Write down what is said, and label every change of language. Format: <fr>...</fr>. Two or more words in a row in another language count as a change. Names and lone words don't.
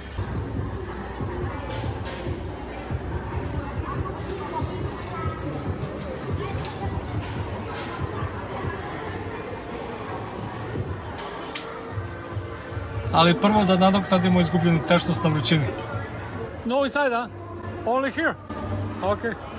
<hr>Ali prvo da nadoknadimo izgubljenu tečnost na vrućini.</hr> <en>No inside, huh? Only here? Okay.</en>